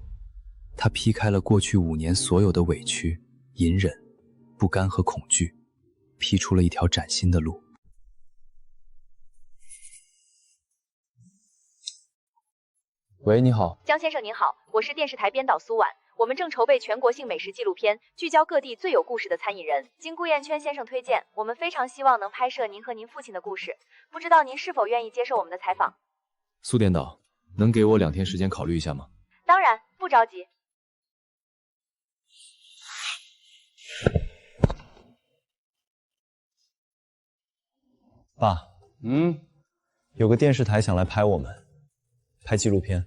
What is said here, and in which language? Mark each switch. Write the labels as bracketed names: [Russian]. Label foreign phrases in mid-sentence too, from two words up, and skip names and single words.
[Chinese] 它劈開了過去5年所有的委屈、隱忍、不甘和恐懼，劈出了一條嶄新的路。喂，你好，江先生您好，我是電視台編導蘇婉，我們正籌備全國性美食紀錄片，聚焦各地最有故事的餐飲人。經顧燕圈先生推薦，我們非常希望能拍攝您和您父親的故事，不知道您是否願意接受我們的採訪？蘇編導，能給我2天時間考慮一下嗎？當然，不着急。爸，有個電視台想來拍我們，拍紀錄片。